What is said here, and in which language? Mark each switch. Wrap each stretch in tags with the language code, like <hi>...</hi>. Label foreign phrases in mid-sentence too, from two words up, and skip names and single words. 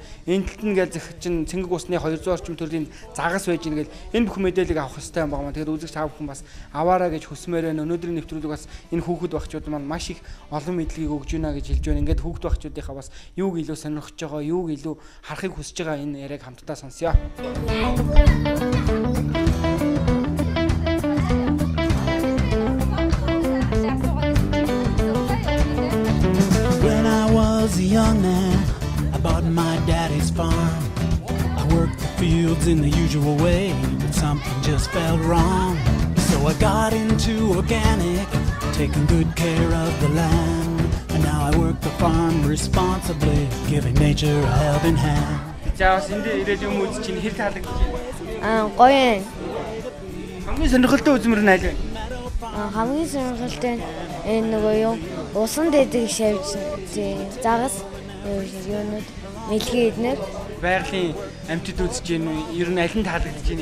<mn>Энэ талд нь гэж чинь цэнгэг усны 200 орчим төрлийн загас байж гэнэ гэл энэ бүх мэдээллийг авах хэрэгтэй юм байна. Тэгэхээр үзэгч та бүхэн бас аваараа гэж хүсмээр байна. Өнөөдрийн нэвтрүүлэг бас энэ хүүхэд багчууд маань маш их олон мэдлэгийг өгж байна гэж хэлж байна. Ингээд хүүхэд багчуудынхаа бас юуг илүү сонирхож байгаа, юуг илүү харахыг хүсэж байгаа энэ яриаг хамтдаа сонсъё.</mn> <en>When I was a young man, I bought my daddy's farm. I worked the fields in the usual way, but something just felt wrong. So I got into organic, taking good care of the land. And now I work the farm responsibly, giving nature a helping hand.</en> <mn>За бас энд ирээд юм үзэж чинь хэр таалагдж байна? Гоё. Хамгийн сонирхолтой үзмэр нь аль вэ? Хамгийн сонирхолтой энэ нөгөө юм усан дэдэг шавж загас юунууд мэлхий эднэр Байгалийн амьтад үзэж гин ер нь аль нь таалагдж байна?</mn>